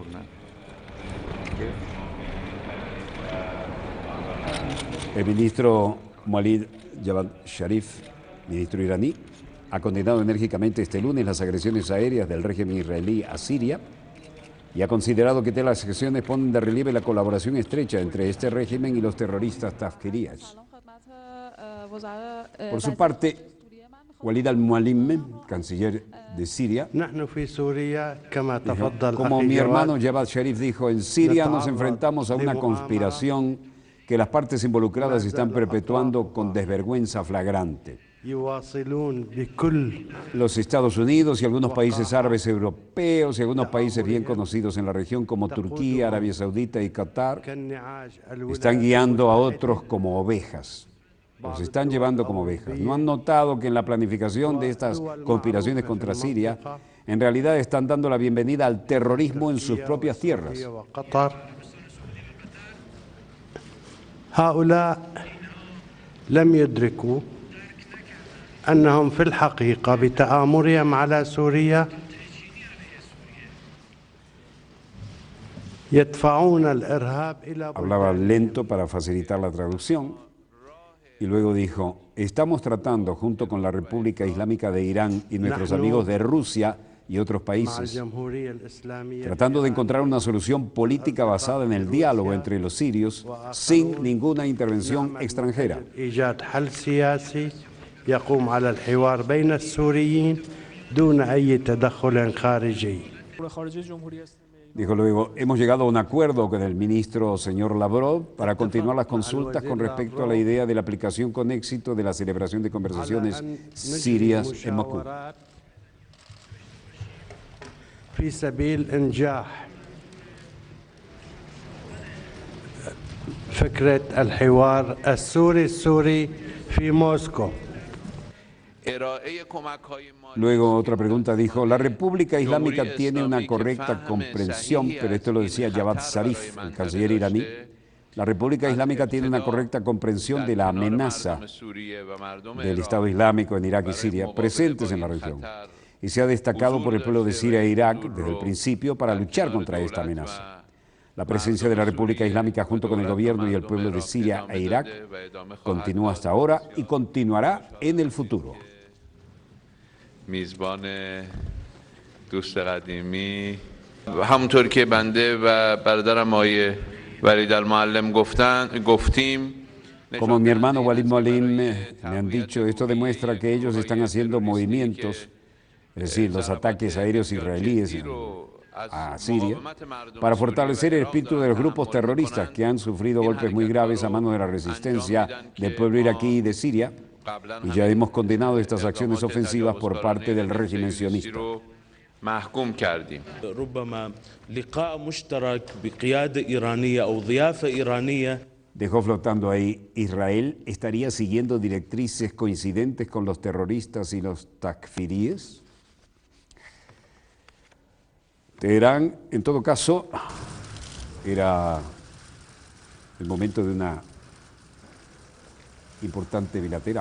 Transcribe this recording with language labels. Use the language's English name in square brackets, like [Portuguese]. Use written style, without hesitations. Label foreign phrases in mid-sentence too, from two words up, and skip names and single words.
[Spanish] El ministro Walid Javad Sharif, ministro iraní, ha condenado enérgicamente este lunes las agresiones aéreas del régimen israelí a Siria y ha considerado que las acciones ponen de relieve la colaboración estrecha entre este régimen y los terroristas tafkiríes. Por su parte, Walid al-Mualim, canciller de Siria, [Arabic] نحن في سوريا كما [Spanish] dijo, [Arabic] تفضل [Spanish] como [Arabic] أخي [Spanish] mi [Arabic] جواد [Spanish] hermano Javad Sharif dijo, en Siria nos enfrentamos a una conspiración que las partes involucradas están perpetuando con desvergüenza flagrante. [Arabic] يواصلون بكل [Spanish] Los Estados Unidos y algunos países árabes europeos y algunos países bien conocidos en la región como Turquía, Arabia Saudita y Qatar [Arabic] كالنعاج [Spanish] están guiando a otros como ovejas. Los están llevando como ovejas. ¿No han notado que en la planificación de estas conspiraciones contra Siria, en realidad están dando la bienvenida al terrorismo en sus propias tierras? [Arabic] وقطر هؤلاء لم يدركوا أنهم في الحقيقة بتآمرهم على سوريا يدفعون الإرهاب إلى [Spanish] Hablaba lento para facilitar la traducción y luego dijo, estamos tratando junto con la República Islámica de Irán y nuestros amigos de Rusia y otros [Arabic] مع [Spanish] países, [Arabic] الجمهورية الإسلامية [Spanish] tratando de encontrar una solución política basada en el diálogo entre los sirios sin ninguna intervención extranjera. [Arabic] إيجاد حل سياسي يقوم على الحوار بين السوريين دون أي تدخل خارجي. [Spanish] Dijo luego, hemos llegado a un acuerdo con el ministro señor Lavrov para continuar las consultas con respecto a la idea de la aplicación con éxito de la celebración de conversaciones sirias en Moscú. [Arabic] في سبيل إنجاح فكرة الحوار السوري في موسكو. [Spanish] Luego otra pregunta dijo, la República Islámica tiene una correcta comprensión, pero esto lo decía Javad Zarif, el canciller iraní, la República Islámica tiene una correcta comprensión de la amenaza del Estado Islámico en Irak y Siria presentes en la región y se ha destacado por el pueblo de Siria e Irak desde el principio para luchar contra esta amenaza. La presencia de la República Islámica junto con el gobierno y el pueblo de Siria e Irak continúa hasta ahora y continuará en el futuro. [Persian] میزبان دوست قدیمی همونطور که بنده و برادرم آقای ولید المعلم گفتیم [Spanish] Como mi hermano Walid Moalim me han dicho, esto demuestra que ellos están haciendo movimientos, es decir, los ataques aéreos israelíes a Siria, para fortalecer el espíritu de los grupos terroristas que han sufrido golpes muy graves a manos de la resistencia del pueblo iraquí y de Siria, y ya hemos condenado estas acciones ofensivas por parte del régimen sionista. [Persian] محکوم کردیم. [Arabic] ربما لقاء مشترك بقيادة إيرانية أو ضيافة إيرانية. [Spanish] Dejó flotando ahí, ¿Israel estaría siguiendo directrices coincidentes con los terroristas y los takfiríes? Teherán, en todo caso, era el momento de una importante bilateral.